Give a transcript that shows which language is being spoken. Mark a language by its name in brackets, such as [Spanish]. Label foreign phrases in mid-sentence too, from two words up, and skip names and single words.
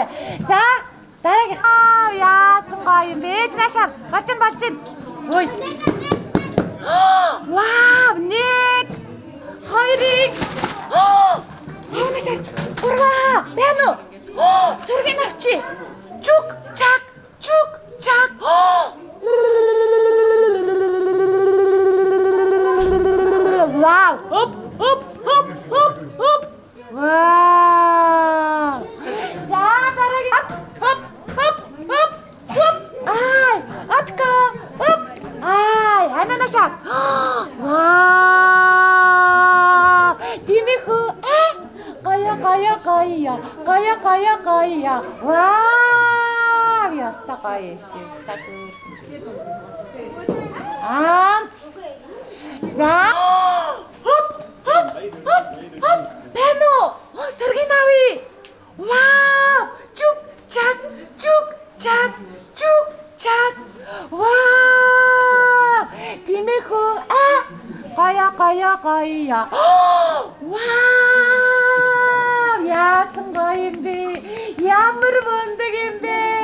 [Mongolian] За дараагийн яасан гоё юм бэ. Наашаа болж. Ой. Вау, нэг. Хоёрыг. Наашаа. Гурваа. Байна уу? Зургийг авчи. Чук, чак. Вау! Оп! Вау! За дараагийн оп! Ай, атка! Оп! Ай, ананаша. Вау! Тимэхүү гая. Вау! Яста гаяши, стагүй. Анц. За. Хоп. Бэно. Зургийг авъя. Вау! Чук, чак. Вау! Тимэхүү гая. Вау! Яасан гоё юм бэ? Ямар мундаг юм бэ?